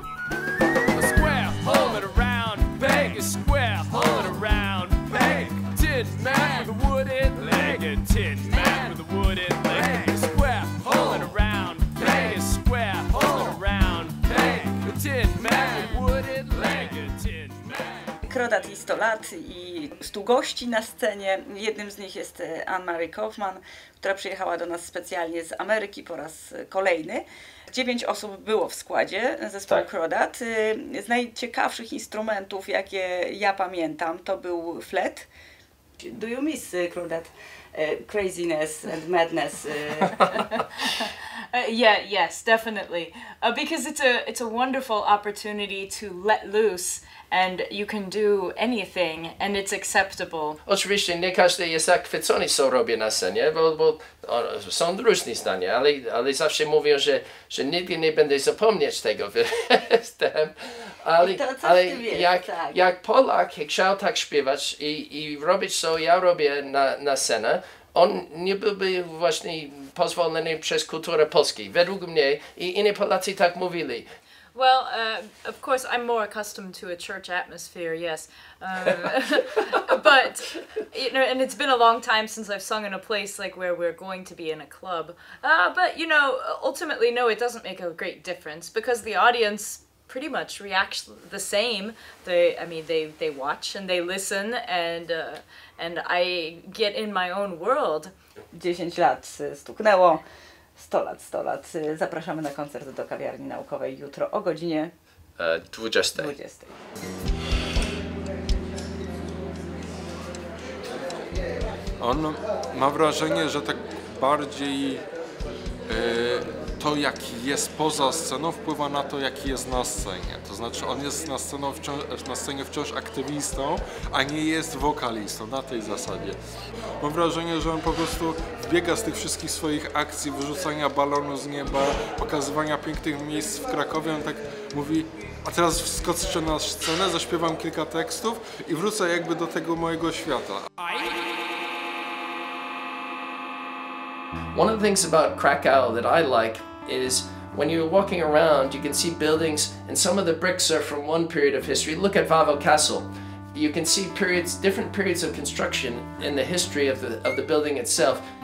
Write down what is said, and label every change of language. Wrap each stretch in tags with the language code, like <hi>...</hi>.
<en>A square hole in a round peg, a square hole in a round peg. Tin man with a wooden leg, a tin man with a wooden leg. A square hole in a round peg, a square hole in a round peg. A tin man with a wooden leg, a tin man.</en> <pl>CroDad i 100 lat i 100 gości na scenie. Jednym z nich jest Anne-Marie Kaufman, która przyjechała do nas specjalnie z Ameryki po raz kolejny. 9 osób było w składzie zespołu CroDad. Z najciekawszych instrumentów, jakie ja pamiętam, to był flet.</pl> <en>Do you miss CroDad? Craziness and madness. Yes, definitely. Because it's a wonderful opportunity to let loose, and you can do anything, and it's acceptable.</en> <pl>Oczywiście nie każdy jest zachwycony, co robię na scenie, bo są różne zdania, ale zawsze mówią, że nigdy nie będę zapomnieć tego występ. Ale jak Polak chciał tak śpiewać i robić, co ja robię na scenę, on nie byłby właśnie pozwolony przez kulturę polskiej, według mnie, i inni Polacy tak mówili.</pl> <en>Well, of course, I'm more accustomed to a church atmosphere, yes. But, you know, and it's been a long time since I've sung in a place like where we're going to be in a club. But, you know, ultimately, no, it doesn't make a great difference because the audience pretty much reacts the same. They watch and they listen, and I get in my own world.</en> <pl>10 lat stuknęło. 100 lat. Zapraszamy na koncert do kawiarni naukowej jutro o godzinie 20. On ma wrażenie, że tak bardziej to, jaki jest poza sceną, wpływa na to, jaki jest na scenie. To znaczy, on jest na scenie wciąż aktywistą, a nie jest wokalistą, na tej zasadzie. Mam wrażenie, że on po prostu biega z tych wszystkich swoich akcji, wyrzucania balonu z nieba, pokazywania pięknych miejsc w Krakowie. On tak mówi, a teraz wskoczę na scenę, zaśpiewam kilka tekstów i wrócę jakby do tego mojego świata.</pl> <en>One of the things about Krakow that I like is when you're walking around, you can see buildings, and some of the bricks are from one period of history. Look at Wawel Castle. You can see different periods of construction in the history of the building itself.</en>